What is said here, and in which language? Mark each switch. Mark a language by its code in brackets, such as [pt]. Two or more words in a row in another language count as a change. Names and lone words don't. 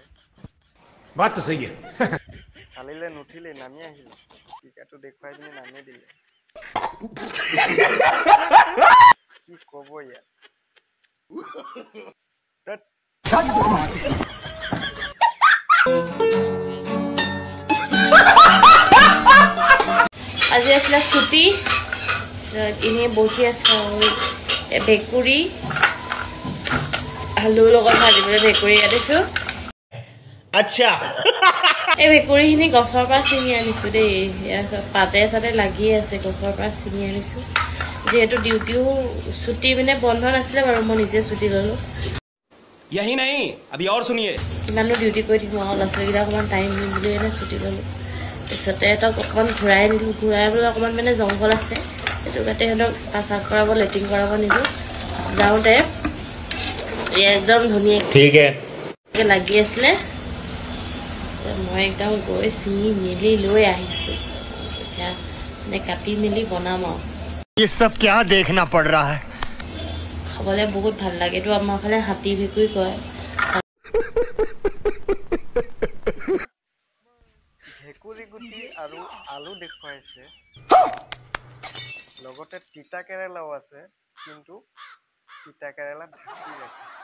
[hi] बात तो सही है। [as] চালিলে নুঠিলে, নামি আহিলে, টিকাটো দেখুৱাই পিনি নামি দিলে। কি কব ইয়াত। আজি আছিলে ছুটি, এনেই বহি আছো। ভেকুৰী আলুৰ লগত ভাজিবলৈ ভেকুৰী আনিছো। अच्छा, এই ভেকুৰীখিনি গছৰ পৰা ছিঙি আনিছো দেই। পাতে চাতে লাগি আছে, গছৰ পৰা ছিঙি আনিছো। যিহেতু ডিউটিও ছুটি মানে বন্ধ নাছিলে বাৰু, মই নিজে ছুটি ললো। [hi] यही नहीं, अभी और सुनिए। [as] ইমানো ডিউটি কৰি থাকিম আৰু, ল'ৰা ছোৱালীকেইটা অকণমান টাইম দিম বুলি মানে ছুটি ললো। তাৰপিছতে সিহঁতক অকণমান ঘূৰাই নিলোঁ। ঘূৰাই বোলে অকণমান মানে জংঘল আছে, সেইটো কাৰণে সিহঁতক পেচাব কৰাব, লেট্ৰিন কৰাব নিলোঁ। যাওঁতে একদম ধুনীয়াকৈ লাগি আছিলে, মই একদম গৈ ছিঙি মেলি লৈ আহিছোঁ। এতিয়া মানে কাটি মেলি বনাম আৰু। [hi] ये सब क्या देखना पड़ रहा है [as] খাবলৈ বহুত ভাল লাগে এইটো আমাৰ ফালে হাতী ভেকুৰী কয় ভেকুৰী গুটি আৰু আলু দেখুৱাইছে লগতে তিতা কেৰেলাও আছে কিন্তু তিতা কেৰেলা ঢাকি ৰাখে